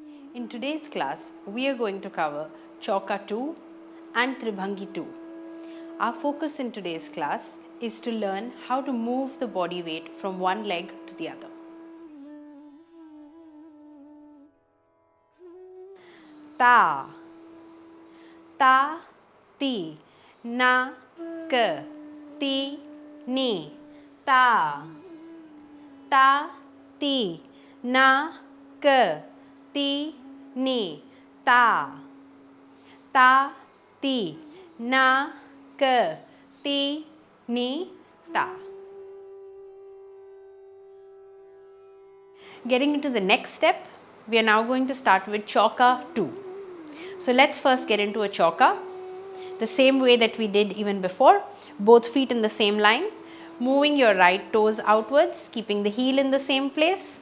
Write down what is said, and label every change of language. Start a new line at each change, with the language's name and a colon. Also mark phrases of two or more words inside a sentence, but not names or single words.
English: In today's class, we are going to cover Chauka 2 and Tribhangi 2. Our focus in today's class is to learn how to move the body weight from one leg to the other. Ta, ta, ti, na, ka, ti, ni, ta, ta, ti, na, ka, ti, ni, ta, ta, ti, na, ka, ti, ni, ta. Getting into the next step, we are now going to start with Chauka 2. So let's first get into a Chauka, the same way that we did even before, both feet in the same line, moving your right toes outwards, keeping the heel in the same place.